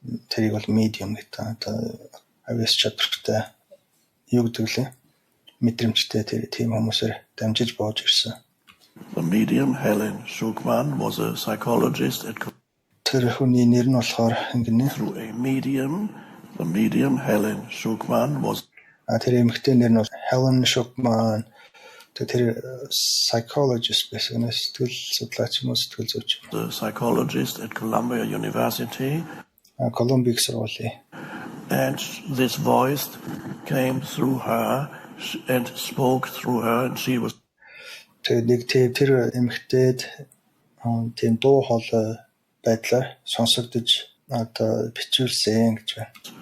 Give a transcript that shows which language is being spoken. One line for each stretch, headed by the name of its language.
Mongolian: Тэрийг бол medium гэдэг. Одоо авьяас чадвартай юу гэдэг лээ? Мэдрэмжтэй тэр тийм хүмүүсээр дамжиж бууж ирсэн.
English: The medium Helen Schuckmann was a psychologist at
Mongolian: тэр хүний нэр нь болохоор ингэнэ.
English: Through a medium, the medium Helen Schuckmann was
Mongolian: тэр эмэгтэй нэр нь бол Helen Schuckmann. Тэр psychologist байсан. Сэтгэл судлаач юм уу, сэтгэл зүйч.
English: The psychologist at Columbia University.
Mongolian: Columbia сургуулийн.
English: And this voice came through her and spoke through her, and she was
Mongolian: тэр эмэгтэйд тийм дуу хоолой байдлаар сонсогдож одоо бичүүлсэн гэж байна.